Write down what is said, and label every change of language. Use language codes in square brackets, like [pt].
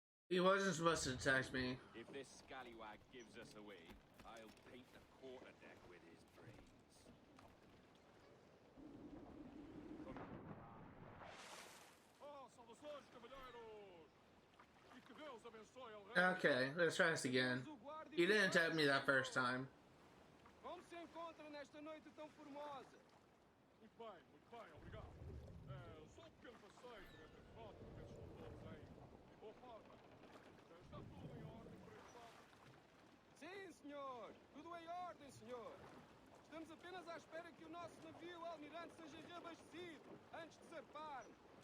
[en] He wasn't supposed to text me. If this scallywag gives us away, I'll paint the quarterdeck with his brains. [pt] saudações, cavalheiros! E que Deus abençoe o rei. [en] Okay, let's try this again. He didn't tag me that first time. [pt] Como se encontra nesta noite tão formosa? Muito bem, obrigado. Só um pequeno passeio por entre as rotas, ver se estão todos em boa forma. Está tudo em ordem por este lado? Sim, senhor. Tudo em ordem, senhor. Estamos apenas à espera que o nosso navio almirante seja reabastecido antes de zarparmos.